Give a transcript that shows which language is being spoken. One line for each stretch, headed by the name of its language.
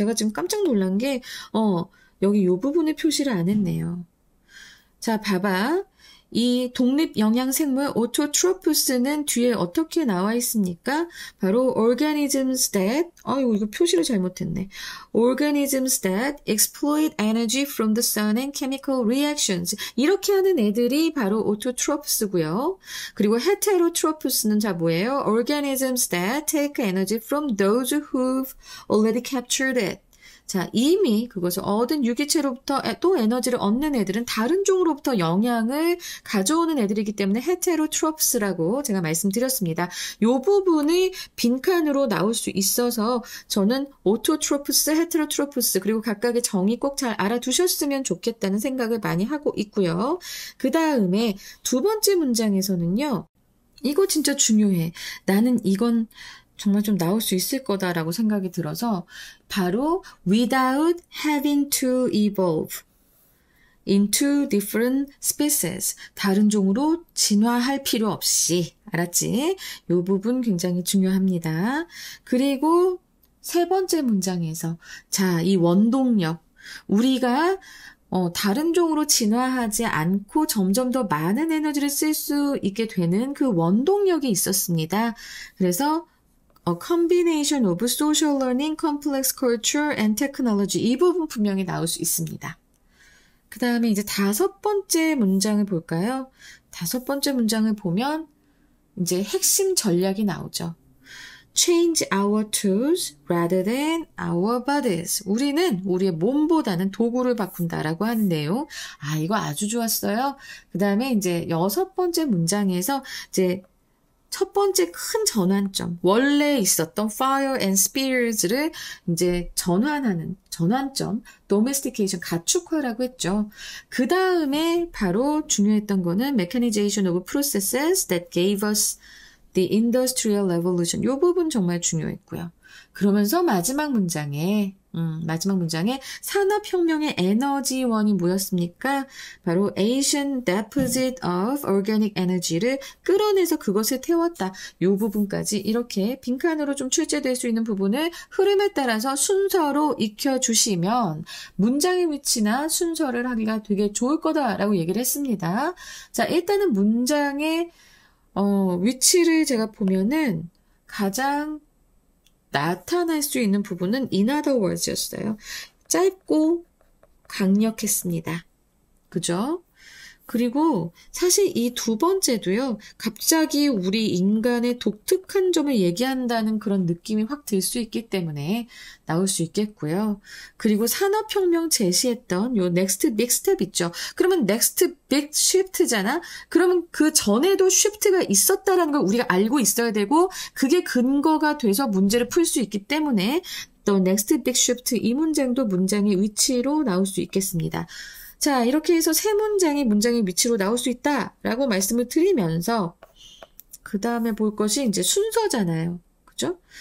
Korean: 제가 지금 깜짝 놀란 게 여기 요 부분에 표시를 안 했네요. 자, 봐봐. 이 독립영양생물 오토트로푸스는 뒤에 어떻게 나와 있습니까? 바로
English: organisms that,
Korean: 이거 표시를 잘못했네.
English: organisms that exploit energy from the sun and chemical reactions.
Korean: 이렇게 하는 애들이 바로 오토트로푸스고요. 그리고 헤테로트로푸스는 자 뭐예요?
English: organisms that take energy from those who've already captured it.
Korean: 자, 이미 그것을 얻은 유기체로부터 또 에너지를 얻는 애들은 다른 종으로부터 영향을 가져오는 애들이기 때문에 헤테로트롭스라고 제가 말씀드렸습니다. 이 부분이 빈칸으로 나올 수 있어서 저는 오토트로프스, 헤테로트로프스 그리고 각각의 정의 꼭 잘 알아두셨으면 좋겠다는 생각을 많이 하고 있고요. 그 다음에 두 번째 문장에서는요. 이거 진짜 중요해. 나는 이건 정말 좀 나올 수 있을 거다라고 생각이 들어서 바로
English: without having to evolve into different species.
Korean: 다른 종으로 진화할 필요 없이. 알았지? 이 부분 굉장히 중요합니다. 그리고 세 번째 문장에서 자, 이 원동력. 우리가 다른 종으로 진화하지 않고 점점 더 많은 에너지를 쓸 수 있게 되는 그 원동력이 있었습니다. 그래서
English: A combination of social learning, complex culture, and technology.
Korean: 이 부분 분명히 나올 수 있습니다. 그 다음에 이제 다섯 번째 문장을 볼까요? 다섯 번째 문장을 보면 이제 핵심 전략이 나오죠.
English: Change our tools rather than our bodies.
Korean: 우리는 우리의 몸보다는 도구를 바꾼다라고 하는 내용. 이거 아주 좋았어요. 그 다음에 이제 여섯 번째 문장에서 이제 첫 번째 큰 전환점, 원래 있었던
English: fire and spirits
Korean: 를 이제 전환점, domestication, 가축화라고 했죠. 그 다음에 바로 중요했던 거는
English: mechanization of processes that gave us the industrial revolution.
Korean: 이 부분 정말 중요했고요. 그러면서 마지막 문장에 산업혁명의 에너지원이 뭐였습니까? 바로
English: Asian deposit of organic energy를
Korean: 끌어내서 그것을 태웠다. 이 부분까지 이렇게 빈칸으로 좀 출제될 수 있는 부분을 흐름에 따라서 순서로 익혀주시면 문장의 위치나 순서를 하기가 되게 좋을 거다라고 얘기를 했습니다. 자, 일단은 문장의 위치를 제가 보면은 가장 나타날 수 있는 부분은
English: in other words
Korean: 였어요. 짧고 강력했습니다. 그죠? 그리고 사실 이 두 번째도요. 갑자기 우리 인간의 독특한 점을 얘기한다는 그런 느낌이 확 들 수 있기 때문에 나올 수 있겠고요. 그리고 산업혁명 제시했던 요
English: next big step
Korean: 있죠. 그러면
English: next big shift
Korean: 잖아. 그러면 그 전에도 shift가 있었다라는 걸 우리가 알고 있어야 되고 그게 근거가 돼서 문제를 풀 수 있기 때문에 또
English: next big shift
Korean: 이 문장도 문장의 위치로 나올 수 있겠습니다. 자, 이렇게 해서 세 문장이 문장의 위치로 나올 수 있다라고 말씀을 드리면서 그 다음에 볼 것이 이제 순서잖아요. 그죠?